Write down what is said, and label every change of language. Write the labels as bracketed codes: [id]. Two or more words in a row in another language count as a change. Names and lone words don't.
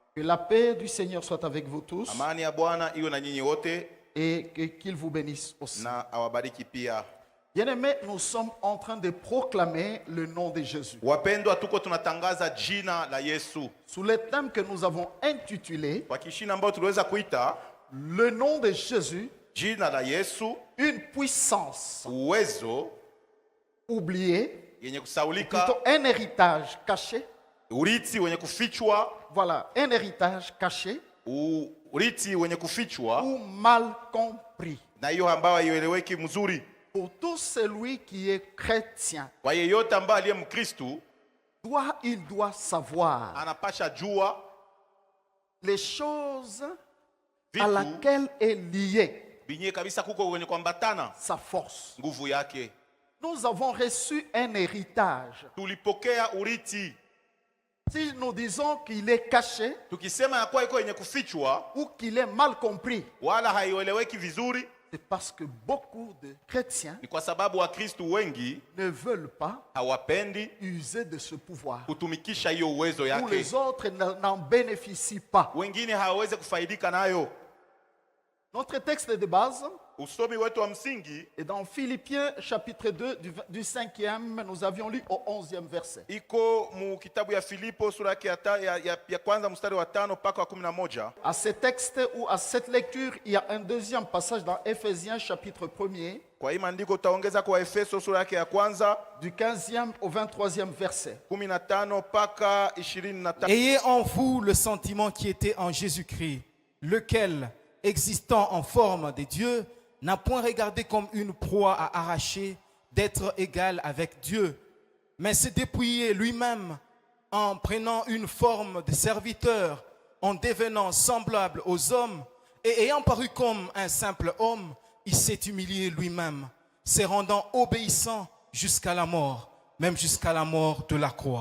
[fr] la paix du Seigneur soit avec vous tous [sw] Amani ya Bwana iwe na nyinyi wote [fr] et qu'il vous bénisse aussi. [sw] na awabariki pia. [fr] Bien-aimés, nous sommes en train de proclamer le nom de Jésus. [sw] Wapendwa, tuko tunatangaza jina la Yesu. [fr] Sous le thème que nous avons intitulé [sw] Kwa kishina ambayo tuliweza kuita [fr] le nom de Jésus, [sw] jina la Yesu, [fr] une puissance [sw] uwezo [fr] oubliée, [sw] yenye kusaulika, [fr] plutôt un héritage caché. [sw] urithi wenye kufichwa, [fr] Voilà, un héritage caché [sw] urithi wenye kufichwa [fr] ou mal compris. [sw] na hiyo ambayo haieleweki mzuri. [fr] Pour tout celui qui est chrétien, [sw] Kwa yeyote ambaye aliye Mkristu [fr] il doit savoir [sw] anapasha jua [fr] les choses à [sw] vitu [fr] laquelle est liée [sw] binye kabisa kuko kwenye kuambatana [fr] sa force. [sw] nguvu yake. [fr] Nous avons reçu un héritage. [sw] Tulipokea urithi. [fr] Si nous disons qu'il est caché [sw] Tukisema ya kuwa iko yenye kufichwa [fr] ou qu'il est mal compris, [sw] wala haieleweki vizuri, [fr] c'est parce que beaucoup de chrétiens [sw] ni kwa sababu Wakristu wengi [fr] ne veulent pas [sw] hawapendi [fr] user de ce pouvoir. [sw] kutumikisha hiyo uwezo [fr] Ou [sw] yake. [fr] les autres n'en bénéficient pas. [sw] Wengine hawawezi kufaidika nayo. [fr] Notre texte de base [sw] Usomi wetu wa msingi [fr] est dans Philippiens chapitre 2 du 5e, nous avions lu au 11e verset. [sw] iko mu kitabu ya Filipo sura yake ya kwanza mstari wa 5 mpaka wa 11. [fr] À ce texte ou à cette lecture, il y a un deuxième passage dans Éphésiens chapitre 1er, [sw] Kwa hii maandiko utaongeza kwa Efeso sura yake ya kwanza [fr] du 15e au 23e verset. [sw] 15 mpaka 25. [fr] Ayez en vous le sentiment qui était en Jésus-Christ, lequel, existant en forme de Dieu, n'a point regardé comme une proie à arracher d'être égal avec Dieu, mais s'est dépouillé lui-même en prenant une forme de serviteur, en devenant semblable aux hommes, et ayant paru comme un simple homme, il s'est humilié lui-même, se rendant obéissant jusqu'à la mort, même jusqu'à la mort de la croix.